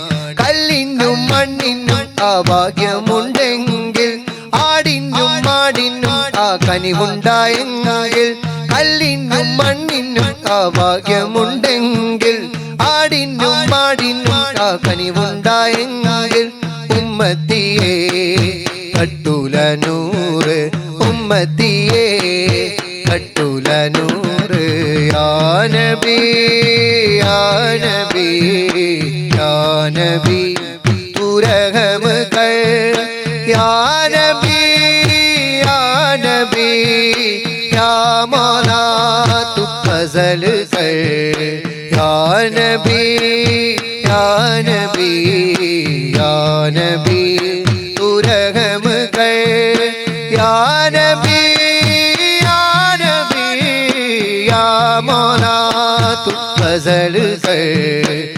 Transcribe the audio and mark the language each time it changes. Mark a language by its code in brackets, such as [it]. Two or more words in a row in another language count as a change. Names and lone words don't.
[ml] കല്ലിനും മണ്ണിനും അഭാഗ്യമുണ്ടെങ്കിൽ ആടിനും മാടിനും ആ കനിവുണ്ടായെങ്കിൽ, കല്ലിനും മണ്ണിനും അഭാഗ്യമുണ്ടെങ്കിൽ ആടിനും മാടിനും ആ കനിവുണ്ടായെങ്കിൽ, ഉമ്മത്തിയേ തട്ടൂല നൂറ്, ഉമ്മത്തിയേ തട്ടൂല നൂറ്. [ar] يا نبي يا نبي يا نبي [hi] रहम कर [ar] يا نبي يا نبي يا مولى [hi] तू फजल कर [ar] يا نبي يا نبي يا نبي [hi] तू रहम कर [ar] يا نبي يا نبي يا مولى [hi] तू फजल कर.